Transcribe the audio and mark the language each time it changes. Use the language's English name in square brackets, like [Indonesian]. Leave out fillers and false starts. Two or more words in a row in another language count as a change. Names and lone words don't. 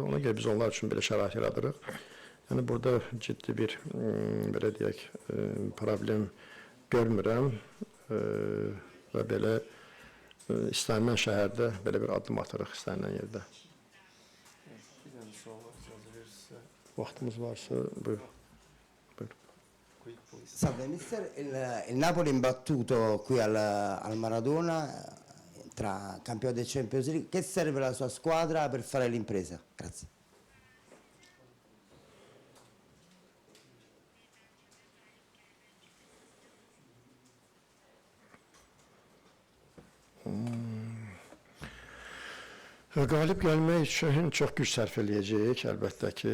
[Azerbaijani] Ona görə biz onlar üçün belə şərait yaradırıq. Yəni burada ciddi bir belə deyək problem görmürəm və belə istənilən şəhərdə belə bir addım atırıq istənilən yerdə. Vaxtımız varsa buyur. [Italian] Salve mister, il Napoli imbattuto qui al Maradona tra campione del Champions League, che serve alla sua squadra per fare l'impresa? Grazie. [Azerbaijani] Qalib gəlmək üçün çox güc sərf eləyəcəyik, əlbəttə ki.